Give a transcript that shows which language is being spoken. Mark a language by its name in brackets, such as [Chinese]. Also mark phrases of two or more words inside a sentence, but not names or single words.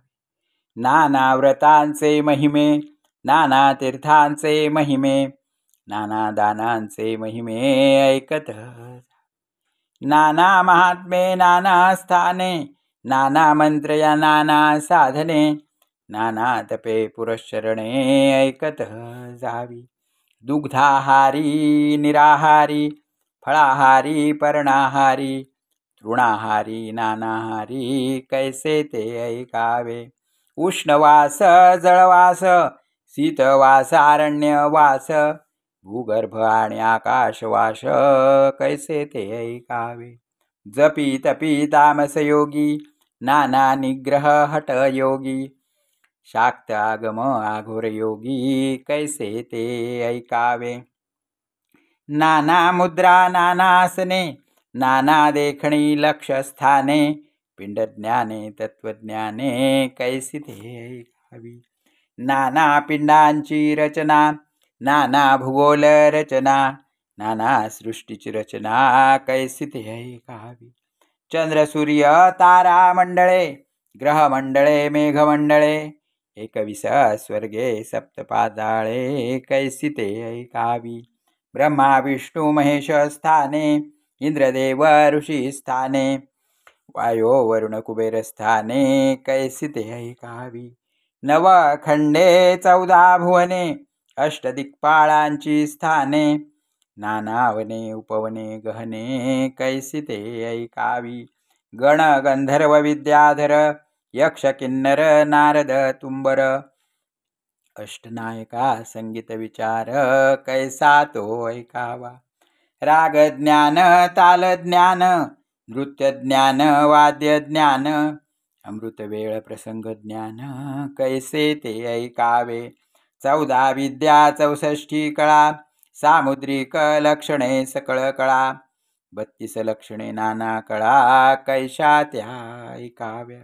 [Marathi] नाना व्रतांचे महिमे, नाना तीर्थांचे महिमे, नाना दानांचे महिमे ऐकत जावे. नाना महात्मे, नाना स्थाने, नाना मंत्र या नाना साधने. नाना तपे पुरश्चरणे ऐकत जावी. दुग्धाहारी निराहारी, फळाहारी पर्णाहारी, तृणाहारी नानाहारी कैसे ते ऐकावे. उष्णवास जळवास, शीतवास अरण्यवास, भूगर्भ आणि आकाशवास कैसे ते ऐकावे. जपी तपी तामस योगी, नाना निग्रह हट योगी, शाक्त आगम आघोर योगी कैसे ते ऐकावे. नाना मुद्रा, नाना आसने, नाना देखणी लक्षस्थाने, पिंडज्ञाने तत्वज्ञाने कैसी ते ऐकावी. नाना पिंडांची रचना, नाना भूगोल रचना, नाना सृष्टीची रचना कैसी ते ऐकावी. चंद्र सूर्य तारा मंडळे, ग्रह मंडळे मेघमंडळे, 21 स्वर्गे सप्तपाताळे कैसी ते ऐकावी. ब्रह्मा विष्णू महेश स्थाने, इंद्रदेव ऋषी स्थाने, वायो वरुण कुबेर स्थाने कैसी ते ऐकावी. नवखंडे 14 भुवने, अष्टदिक्पाळांची स्थाने, नाना वने उपवने गहने कैसी ते ऐकावी. गण गंधर्व विद्याधर, यक्ष किन्नर नारद तुंबर, अष्टनायका संगीत विचार कैसा तो ऐकावा. राग ज्ञान ताल ज्ञान, नृत्य ज्ञान वाद्य ज्ञान, अमृत वेळ प्रसंग ज्ञान कैसे ते ऐकावे. 14 विद्या 64 कळा, सामुद्रिक लक्षणे सकळ कळा, 32 लक्षणे नाना कळा कैशा त्या ऐकाव्या.